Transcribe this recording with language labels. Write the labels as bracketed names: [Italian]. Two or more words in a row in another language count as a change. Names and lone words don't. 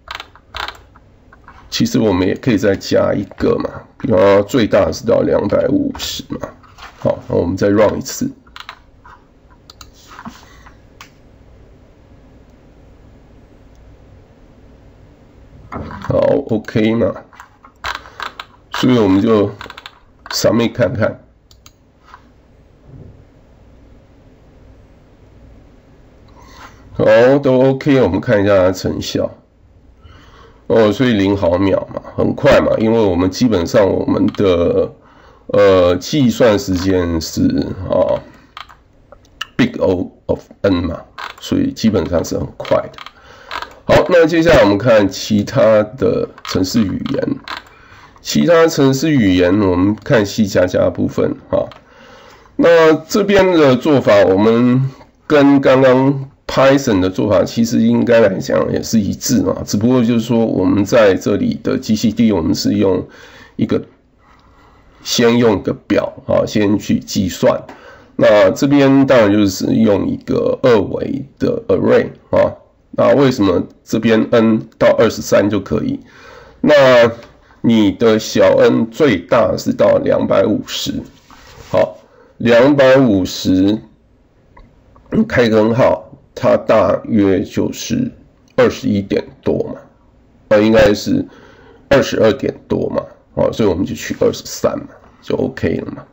[Chinese] 其實我們也可以再加一個嘛，比方說最大是到250嘛。好，那我們再 run 一次。好 ，OK 嘛？所以我們就 submit 看看。好，都 OK， 我們看一下它的成效。哦，所以0毫秒嘛，很快嘛，因為我們基本上我們的計算時間是 [English] big O of n [Chinese] 嘛，所以基本上是很快的。好，那接下來我們看其他的程式語言。其他程式語言，我們看 C++ 部分哈。那這邊的做法，我們跟剛剛 Python 的做法其實應該來講也是一致嘛，只不過就是說我們在這裡的 GCD 我們是用先用一個表啊，先去計算。那這邊當然就是用一個2維的 array 啊。那為什麼這邊 n 到23就可以？那你的小 n 最大是到250，好，250開根號，它大約就是21點多嘛，應該是22點多嘛，所以我們就取23嘛，就 OK 了嘛。